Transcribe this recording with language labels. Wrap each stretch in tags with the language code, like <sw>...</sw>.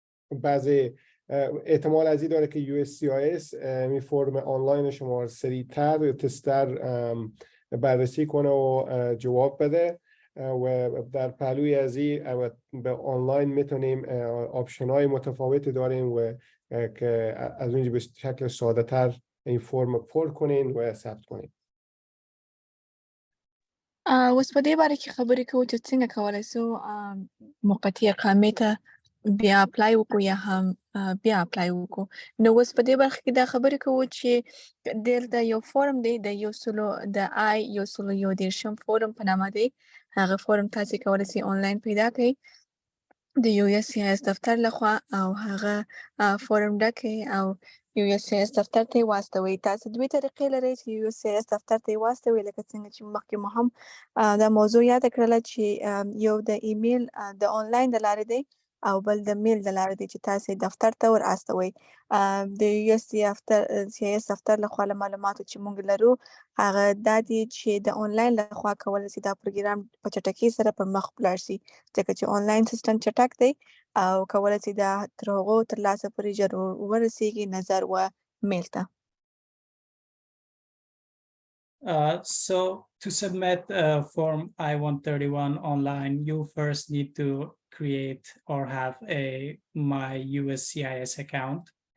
<fa>بعضی احتمال از این داره که USCIS می فرم آنلاین شما سریعتر یا تستر بررسی کنه و جواب بده و در پهلوی از این به آنلاین میتونیم آپشن های متفاوتی داریم و که از اونجا به شکل ساده تر این فرم پر کنین و ثبت کنین.</fa> <ps>اوس په دې باره کې خبرې کوو چې څنګه کولی شو موقتي اقامې ته بیا اپلای وکړو یا هم بیا اپلای وکړو. نو اوس په دې برخه کې دا خبرې کوو چې دلته یو فورم دی د 131 فورم په نامه دی. هغه فورم تاسې کولی شئ آنلاین پیدا کړئ د USCIS دفتر لخوا او هغه فورم ډکئ او USCIS دفتر ته یې واستوئ. تاسو دوې طریقې لرئ چې USCIS دفتر ته یې واستوئ لکه څنګه چې مخکې مو هم دا موضوع یاده کړله چې یو د ایمیل د آنلاین د لارې دی او بل د میل د لارې دی چې تاسې دفتر ته ور استوئ. د USCIS دفتر لخوا له معلوماتو چې موږ لرو هغه دا دی چې د آنلاین لخوا کولی شي دا پروګرام په چټکۍ سره پر مخ ولاړ شي ځکه چې آنلاین سیستم چټک دی او کولی شي دا تر هغو ترلاسه پورې ژر ورسیږي نظر و میل ته.</ps> <en>So to submit Form I-131 online, you first need to create or have a My USCIS account.</en>